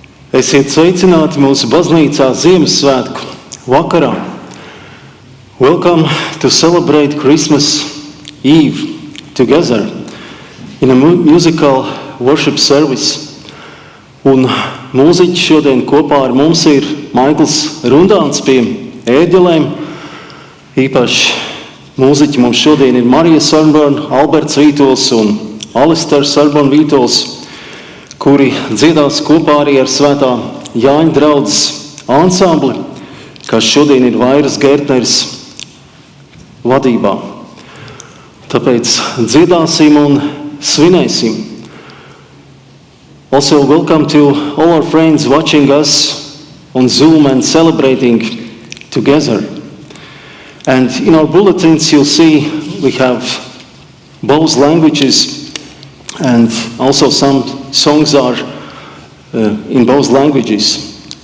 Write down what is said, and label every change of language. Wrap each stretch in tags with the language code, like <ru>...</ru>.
<lv>Esiet sveicināti mūsu baznīcā Ziemassvētku vakarā.</lv> <en>Welcome to celebrate Christmas Eve together in a musical worship service.</en> <lv>Un mūziķi šodien kopā ar mums ir Maikls Rundāns pie ēģelēm. Īpaši mūziķi mums šodien ir Marija Sarborn, Alberts Vītols un Alisters Sarborn Vītols, kuri dziedās kopā arī ar Svētā Jāņa draudzes ansambli, kas šodien ir Vairas Gērtneris vadībā. Tāpēc dziedāsim un svinēsim.</lv> <en>Also, welcome to all our friends watching us on Zoom and celebrating together. And in our bulletins, you'll see we have both languages, and also some songs are in both languages.</en>